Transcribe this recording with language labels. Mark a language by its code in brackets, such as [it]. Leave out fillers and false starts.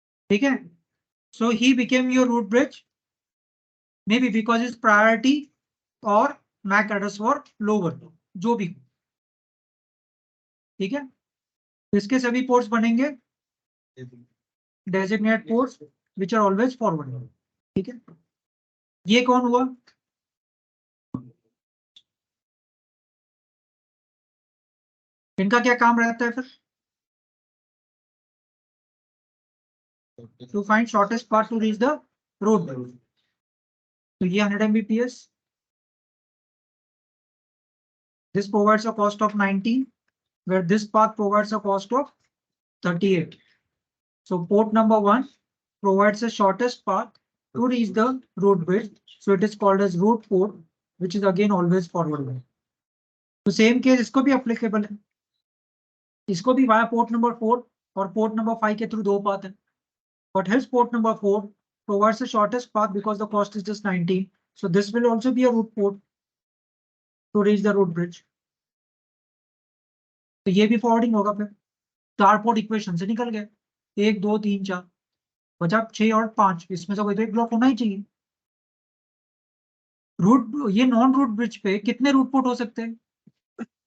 [hi] ठीक है, [en] so he became your root bridge maybe because his priority or MAC address for lower, [hi] जो भी। ठीक है, इसके सभी पोर्ट्स बनेंगे designate ports [en] Which are always forward. [hi] ठीक है, ये कौन हुआ? इनका क्या काम रहता है फिर? [en] To find shortest path to reach the road. [hi] तो ये [en] 100 Mbps, this provides a cost of 19, where this path provides a cost of 38. So port number 1 provides the shortest path to reach the root bridge, so it is called as root port, which is again always forward. [hi] तो same case इसको भी applicable है, इसको भी via port number 4 और port number 5 के through 2 path है, [en] but his port number 4 provides the shortest path because the cost is just 19, so this will also be a root port to reach the root bridge. [hi] तो ये भी forwarding होगा फिर। 4 port equation से निकल गए, 1 2 3 4 बचा 6 और 5, इसमें से कोई तो एक ब्लॉक होना ही चाहिए। रूट, ये नॉन रूट ब्रिज पे कितने रूट पोर्ट हो सकते हैं?